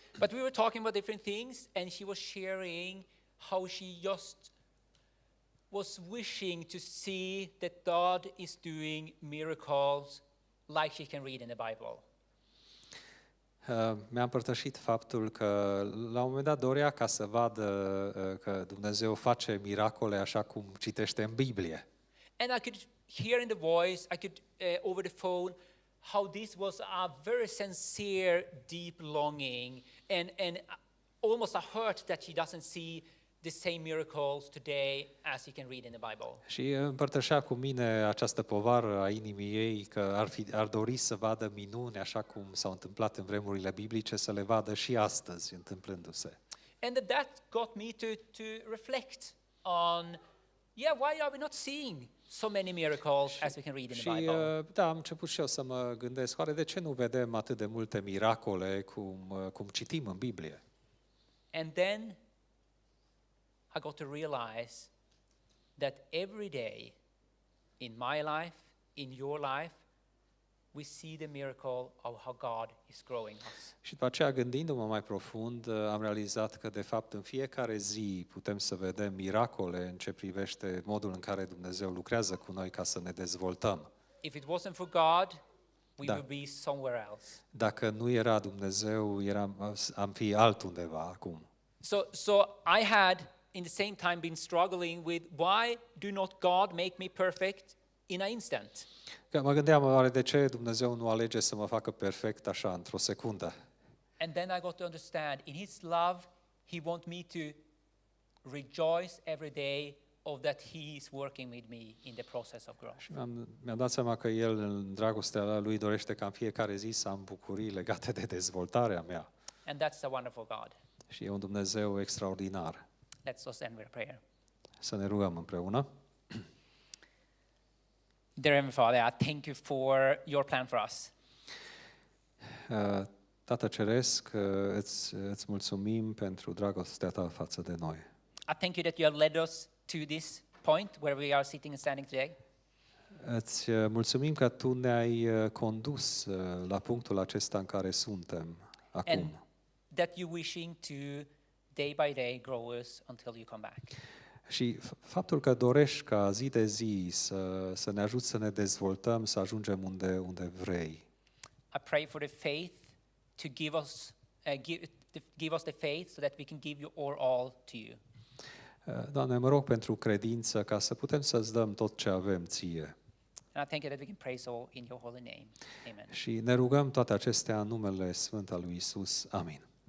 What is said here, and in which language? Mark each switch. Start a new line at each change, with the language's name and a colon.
English: But we were talking about different things and she was sharing how she just was wishing to see that God is doing miracles like she can read in the Bible.
Romanian: Mi-a împărtășit faptul că la un moment dat dorea ca să vadă că Dumnezeu face miracole așa cum citește în Biblie.
English: And I could hear in the voice, I could over the phone, how this was a very sincere, deep longing and almost a hurt that she doesn't see the same miracles today as you can read in the Bible.
Romanian: Și împărtășea cu mine această povară a inimii ei că ar dori să vadă minuni așa cum s-au întâmplat în vremurile biblice, să le vadă și astăzi întâmplându-se.
English: And that got me to reflect on, why are we not seeing so many miracles as we can read in the Bible?
Romanian: Și am început și eu să mă gândesc, oare de ce nu vedem atât de multe miracole cum citim în Biblie?
English: And then I got to realize that every day in my life, in your life, we see the miracle of how God is growing us.
Romanian: Și după aceea, gândindu-mă mai profund, am realizat că, de fapt, în fiecare zi putem să vedem miracole în ce privește modul în care Dumnezeu lucrează cu noi ca să ne dezvoltăm.
English: If it wasn't for God, we would be somewhere else.
Romanian: Dacă nu era Dumnezeu, am fi altundeva acum.
English: So I had in the same time been struggling with why do not God make me perfect in an instant?
Romanian: Că mă gândeam, oare de ce Dumnezeu nu alege să mă facă perfect așa, într-o secundă?
English: And then I got to understand, in His love, He wants me to rejoice every day of that He is working with me in the process of growth.
Romanian: Și mi-am dat seama că El, în dragostea Lui, dorește ca în fiecare zi să am bucurii legate de dezvoltarea mea.
English: And that's a wonderful God.
Romanian: Și e un Dumnezeu extraordinar.
English: Let's just end with a prayer.
Romanian: Să ne rugăm împreună.
English: Dear Heavenly Father, I thank you for your plan for us.
Romanian: Tată Ceresc, îți mulțumim pentru dragostea ta față de noi.
English: I thank you that you have led us to this point where we are sitting and standing today.
Romanian: Îți mulțumim că tu ne-ai condus la punctul acesta în care suntem acum.
English: And that you're wishing to day by day grow us until you come back.
Romanian: Și faptul că dorești ca zi de zi să ne ajuți să ne dezvoltăm, să ajungem unde vrei.
English: I pray for the faith to give us the faith so that we can give you all to you.
Romanian: Doamne, mă rog pentru credință ca să putem să-ți dăm tot ce avem ție.
English: And I thank you that we can praise all in your holy name. Amen.
Romanian: Și ne rugăm toate acestea în numele Sfânt al lui Isus. Amin.